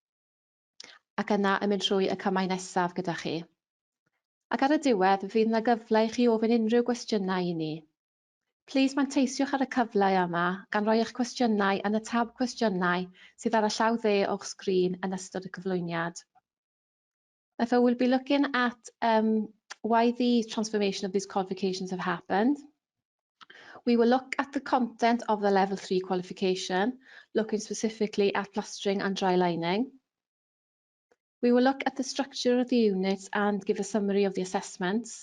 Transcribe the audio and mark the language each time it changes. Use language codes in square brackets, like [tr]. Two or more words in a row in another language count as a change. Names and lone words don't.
[cy] Ac yna yn mynd trwy y cymau nesaf gyda chi. Ac ar y diwedd, fydd yna gyfle i chi ofyn unrhyw gwestiynau i ni. Plis manteisiwch ar y cyfle yma gan roi eich cwestiynau yn y tab cwestiynau sydd ar y llaw dde o'ch sgrin yn ystod y cyflwyniad. [en] Therefore, we'll be looking at why the transformation of these qualifications have happened. We will look at the content of the Level 3 qualification, looking specifically at plastering and dry lining. We will look at the structure of the units and give a summary of the assessments.